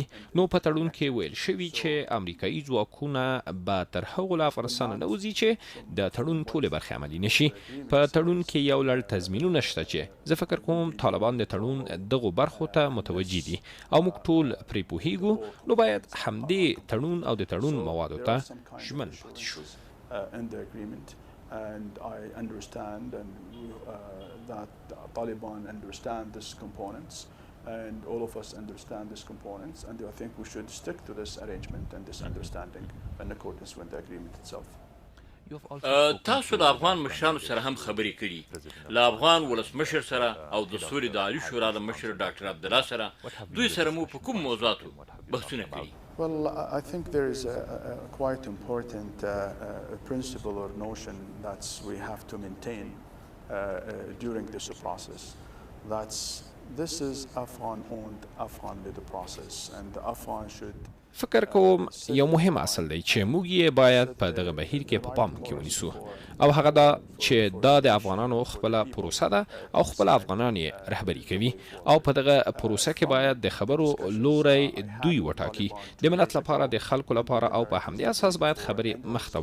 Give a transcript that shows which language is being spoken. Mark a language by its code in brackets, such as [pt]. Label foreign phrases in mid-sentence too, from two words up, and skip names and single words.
[ps] نو په تړون کې ویل شوي چې امریکایي ځواکونه به تر هغو له افغانستانه نه وځي چې د تړون ټولې برخې عملي نشي. په تړون کې یو لړ تضمینونه شته چې زه فکر کوم طالبان د تړون دغو برخو ته متوجه دي او موږ ټول پرې پوهیږو. نو باید همدې تړون او د تړون موادو ته ژمن پاتې شو. [en] In the agreement, and I understand and that Taliban understand these components and all of us understand these components, and I think we should stick to this arrangement and this understanding in accordance with the agreement itself. [ps] تاسو د افغان مشرانو سره هم خبرې کړي له افغان ولسمشر سره او د سولې د عالي شورا د مشر ډاکټر عبدالله سره دوی سره مو په کوم موضوعاتو بحثونه کړي؟ [en] Well, I think there is a quite important principle or notion that we have to maintain during this process. This is Afghan-owned, Afghan-led process, and the Afghan should [ps] فکر کوم یو مهم اصل دی چې موږ یې باید په دغه بهیر کې په پام کې ونیسو او هغه دا چې دا د افغانانو خپل پروسه ده او خپل افغانان یې رهبري کوي او په دغه پروسه کې باید د خبرو لوري دوی وټاکي د ملت لپاره د خلکو لپاره او په همدې اساس باید خبرې مخته